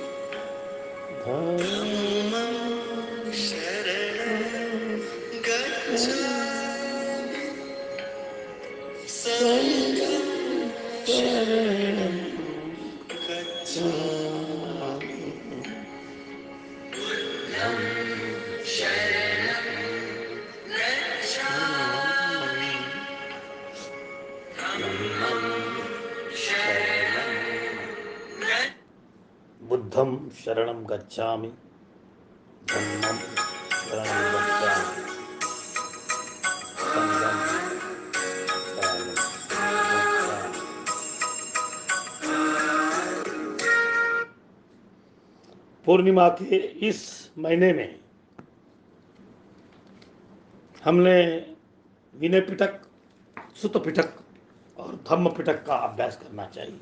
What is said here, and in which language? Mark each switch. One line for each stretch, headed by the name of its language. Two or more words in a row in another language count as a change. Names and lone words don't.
Pali: धम्मं शरणं गच्छामि संघं शरणं गच्छामि बुद्धं शरणं गच्छामि धम्मं शरणं बुद्धं शरणं गच्छामि धम्मं शरणं गच्छामि संघं शरणं गच्छामि।
Hindi: पूर्णिमा के इस महीने में हमने विनय पिटक, सुत पिटक और धम्म पिटक का अभ्यास करना चाहिए।